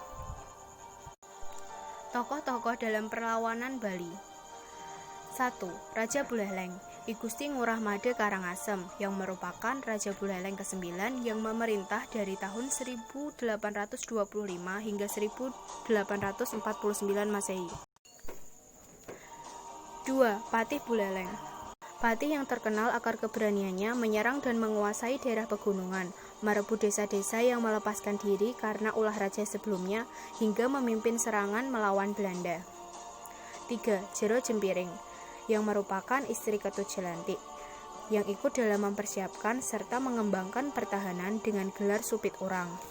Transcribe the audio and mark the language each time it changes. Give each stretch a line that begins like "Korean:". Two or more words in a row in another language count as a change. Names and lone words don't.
Indonesian: Tokoh-tokoh dalam perlawanan Bali. 1. Raja Buleleng, I Gusti Ngurah Made Karangasem, yang merupakan Raja Buleleng ke-9 yang memerintah dari tahun 1825 hingga 1849 Masehi. 2. Patih Buleleng. Patih yang terkenal akan keberaniannya menyerang dan menguasai daerah pegunungan, merebut desa-desa yang melepaskan diri karena ulah raja sebelumnya, hingga memimpin serangan melawan Belanda. 3. Jero Jempiring, yang merupakan istri Ketujelantik, yang ikut dalam mempersiapkan serta mengembangkan pertahanan dengan gelar supit orang.